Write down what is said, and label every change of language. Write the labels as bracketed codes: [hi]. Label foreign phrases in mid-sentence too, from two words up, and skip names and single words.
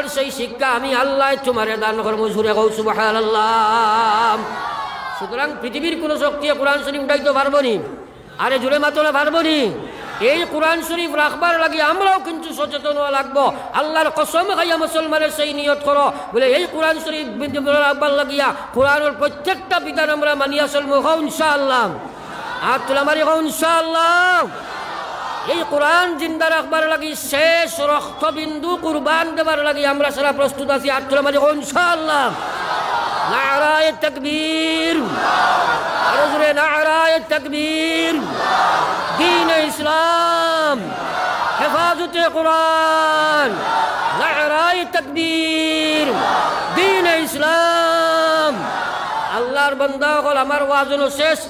[bn] সেই শিক্ষা আমি আল্লাহ তোমারে দান করব জুরে কও সুবহানাল্লাহ সুতরাং পৃথিবীর কোনো শক্তি কোরআন শরীফ উঠাইতে পারবো নি আরে জুরে মাতলে পারবো নি এই কোরআন শরীফ রাখবার লাগে আমরাও কিন্তু সচেতন হওয়া লাগবো আল্লাহর কসম খাইয়া মুসলমানের সেই নিয়ত করো বলে এই কোরআন শরীফ রাখবার লাগিয়া কোরআনের প্রত্যেকটা বিধান আমরা মানিয়া চলবো ইনশাআল্লাহ আর তোলা মারি ইনশাআল্লাহ এই কোরআন জিন্দা রাখবার লাগি শেষ রক্তবিন্দু কুরবান দেবার লাগি আমরা সারা প্রস্তুত আছি আর তোলা মারি ইনশাআল্লাহ [ur] نعرۂ تکبیر [bn] আর জোরে [ur] نعرۂ تکبیر دین اسلام حفاظت قرآن نعرائے تکبیر دین اسلام [bn] আল্লাহর বান্দা হল আমার ওয়াজনো শেষ